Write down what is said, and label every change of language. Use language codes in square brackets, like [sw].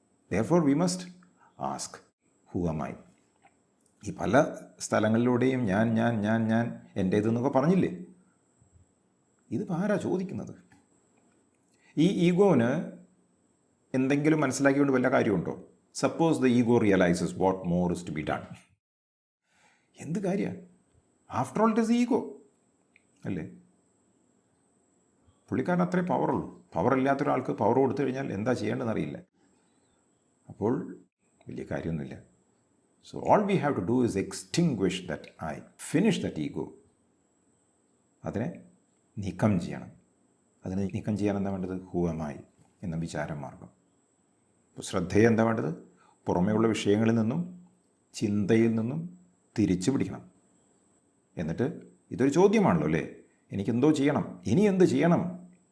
[en] therefore we must ask, who am I? [ml] ഈ പല സ്ഥലങ്ങളിലൂടെയും ഞാൻ ഞാൻ ഞാൻ ഞാൻ എൻ്റേതെന്നൊക്കെ പറഞ്ഞില്ലേ? ഇത് ആരാ ചോദിക്കുന്നത്? ഈ ഈഗോന് എന്തെങ്കിലും മനസ്സിലാക്കിക്കൊണ്ട് വല്ല കാര്യമുണ്ടോ? [en] Suppose the ego realises what more is to be done. [ml] എന്ത് കാര്യമാണ്? [en] after all it is ego [ml] അല്ലേ? പുള്ളിക്കാരൻ അത്രേ പവറുള്ളൂ. പവറില്ലാത്തൊരാൾക്ക് പവർ കൊടുത്തു കഴിഞ്ഞാൽ എന്താ ചെയ്യേണ്ടതെന്ന് അറിയില്ല. അപ്പോൾ വലിയ കാര്യമൊന്നുമില്ല. [en] So all we have to do is extinguish that I, finish that ego. [ml] അതിനെ നീക്കം ചെയ്യണം. അതിനെ നീക്കം ചെയ്യാൻ എന്താ വേണ്ടത്? [en] who am I [ml] എന്ന വിചാരമാർഗം. അപ്പോൾ ശ്രദ്ധയെ എന്താ വേണ്ടത്? പുറമേയുള്ള വിഷയങ്ങളിൽ നിന്നും ചിന്തയിൽ നിന്നും തിരിച്ചു പിടിക്കണം. എന്നിട്ട് ഇതൊരു ചോദ്യമാണല്ലോ അല്ലേ? എനിക്കെന്തോ ചെയ്യണം, ഇനി എന്ത് ചെയ്യണം?